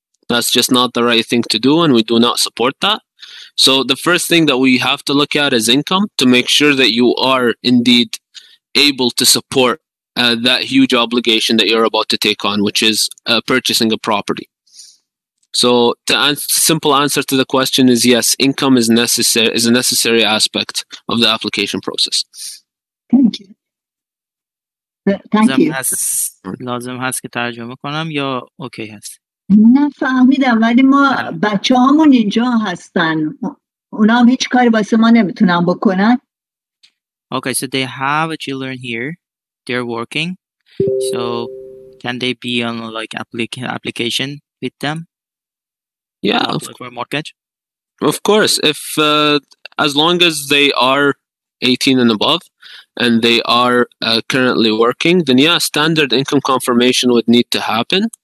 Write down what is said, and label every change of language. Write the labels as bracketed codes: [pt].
[en] That's just not the right thing to do, and we do not support that. So the first thing that we have to look at is income, to make sure that you are indeed able to support that huge obligation that you're about to take on, which is purchasing a property. So the simple answer to the question is yes, income is a necessary aspect of the application process. Thank you. Thank you. [fa] لازم هست که ترجمه کنم یا اوکی هست؟ نه فهمیدم، ولی ما بچه هامون اینجا هستن، اونا هم هیچ کاری واسه ما نمیتونن بکنن. [en] Okay, so they have a children here, they're working, so can they be on like application with them? Yeah, for a mortgage? Of course. If as long as they are 18 and above and they are currently working, then yeah, standard income confirmation would need to happen.